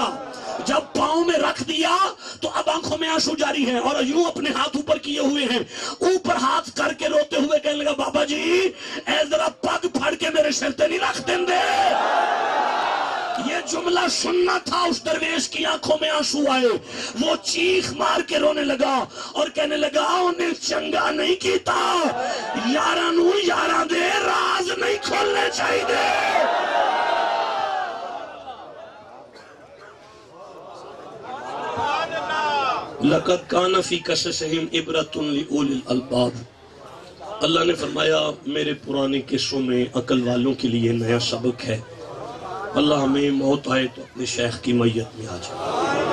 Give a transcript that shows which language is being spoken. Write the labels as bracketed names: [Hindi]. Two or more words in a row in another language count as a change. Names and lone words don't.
[Urdu] جب پاؤں میں رکھ دیا تو اب آنکھوں میں آنسو جاری ہے اور یوں اپنے ہاتھ اوپر کیے ہوئے ہیں، اوپر ہاتھ کر کے روتے ہوئے کہنے لگا [Punjabi] بابا جی اے ذرا پگ پھڑ کے میرے سر تے نہیں رکھ دیں دے. [Urdu] یہ جملہ سننا تھا. اس درویش کی آنکھوں میں آنسو آئے، وہ چیخ مار کے رونے لگا اور کہنے لگا [Punjabi] انہیں چنگا نہیں کیتا، یاراں نوں یاراں دے راز نہیں کھولنے چاہیے. [Arabic] لَقَدْ كَانَ فِي قَصَصِهِمْ عِبْرَةٌ لِأُولِي الْأَلْبَابِ. [Urdu] اللہ نے فرمایا میرے پرانے قصوں میں عقل والوں کے لیے نیا سبق ہے. اللہ ہمیں موت آئے تو اپنے شیخ کی میت میں آ جائے.